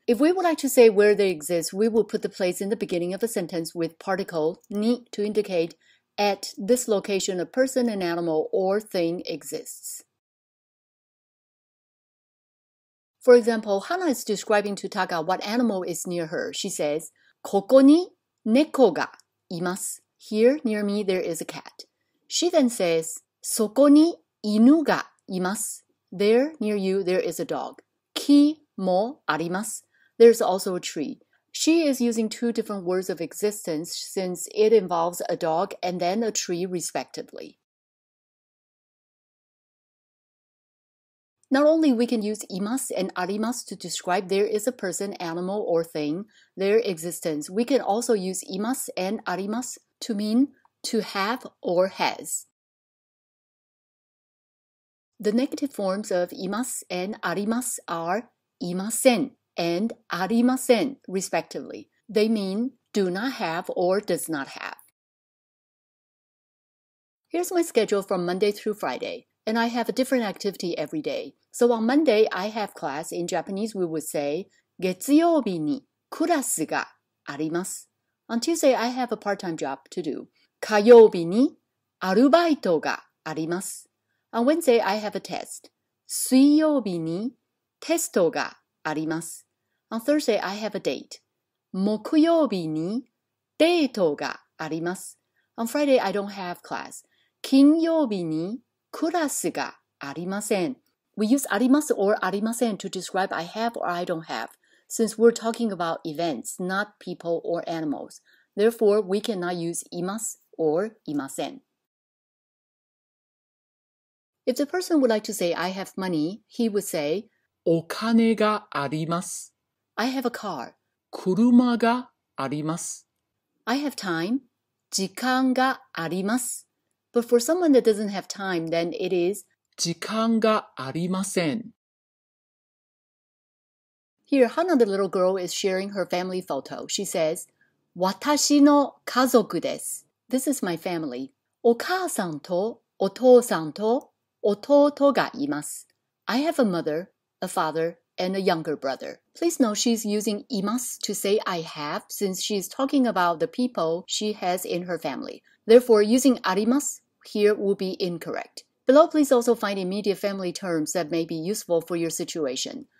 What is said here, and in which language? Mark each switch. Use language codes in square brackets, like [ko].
[en] If we would like to say where they exist, we will put the place in the beginning of a sentence with particle ni to indicate at this location a person, an animal, or thing exists. For example, Hana is describing to Taka what animal is near her. She says, [ja] ここに猫がいます. [en] Here, near me, there is a cat. She then says, [ja] そこに犬がいます. [en] There, near you, there is a dog. [ja] 木もあります. [en] There's also a tree. She is using two different words of existence since it involves a dog and then a tree respectively. Not only we can use imasu and arimasu to describe there is a person, animal, or thing, their existence, we can also use imasu and arimasu to mean to have or has. The negative forms of imasu and arimasu are imasen and arimasen, respectively. They mean do not have or does not have. Here's my schedule from Monday through Friday, and I have a different activity every day. So on Monday, I have class. In Japanese, we would say, [ja] 月曜日にクラスがあります. [en] On Tuesday, I have a part-time job to do. [ja] 火曜日にアルバイトがあります. [en] On Wednesday, I have a test. [ja] 水曜日にテストがあります. [en] On Thursday, I have a date. [ja] 木曜日にデートがあります. [en] On Friday, I don't have class. [ja] 金曜日にクラスがありません. [en] We use あります or ありません to describe I have or I don't have, since we're talking about events, not people or animals. Therefore, we cannot use います or いません. If the person would like to say I have money, he would say [ja] お金があります. [en] I have a car. [ja] 車があります. [en] I have time. [ja] 時間があります. [en] But for someone that doesn't have time, then it is [ja] 時間がありません. [en] Here, Hana, the little girl, is sharing her family photo. She says, [ja] 私の家族です. [en] This is my family. [ja] お母さんとお父さんと弟がいます. [en] I have a mother, a father, and a younger brother. Please note she's using imasu to say I have since she's talking about the people she has in her family. Therefore, using arimasu here will be incorrect. Below, please also find immediate family terms that may be useful for your situation.